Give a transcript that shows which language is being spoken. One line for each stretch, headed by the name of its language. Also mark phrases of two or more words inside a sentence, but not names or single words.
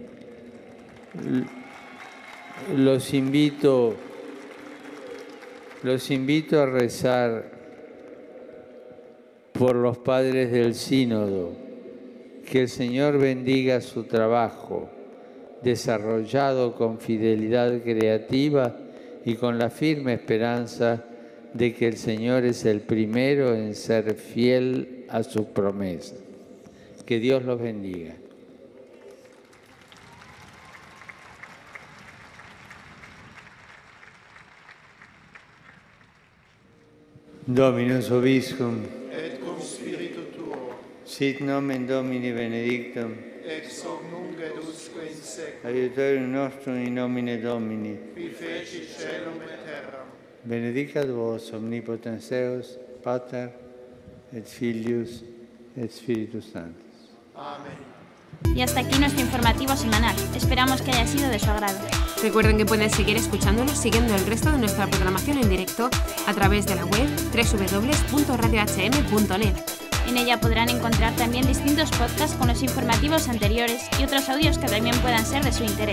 Spanish: Los invito a rezar por los padres del sínodo, que el Señor bendiga su trabajo, desarrollado con fidelidad creativa y con la firme esperanza de que el Señor es el primero en ser fiel a sus promesas. Que Dios los bendiga.
Latin: Dominus vobiscum. Et cum spiritu tuo. Sit nomen Domini benedictum. Ex hoc nunc et usque in seculum. Aiutorium nostrum in nomine Domini. Qui feci caelum et terram. Benedicat vos omnipotens Deus, Pater et Filius et Spiritus Sanctus.
Spanish: Amén. Y hasta aquí nuestro informativo semanal. Esperamos que haya sido de su agrado. Recuerden que pueden seguir escuchándonos siguiendo el resto de nuestra programación en directo a través de la web www.radiohm.net. En ella podrán encontrar también distintos podcasts con los informativos anteriores y otros audios que también puedan ser de su interés.